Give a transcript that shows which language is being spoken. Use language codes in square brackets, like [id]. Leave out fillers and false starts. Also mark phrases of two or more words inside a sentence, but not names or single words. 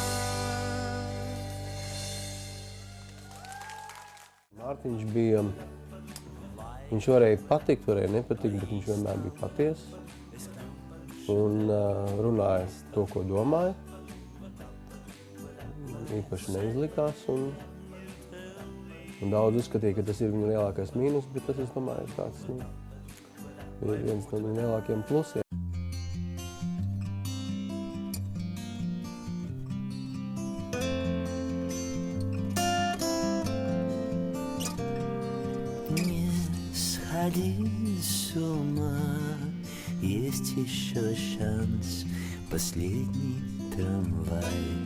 [lv] Mārtiņš bija, viņš varēja patikt, varēja nepatikt, bet viņš vienmēr bija patiess un runāja to, ko domāja. Īpaši neizlikās un daudz uzskatīja, ka tas ir viņa lielākais mīnus, bet tas, es domāju, ir tāds, ir viens no viņa lielākiem plusiem. [ru] Сходи с ума, есть еще шанс, последний трамвай.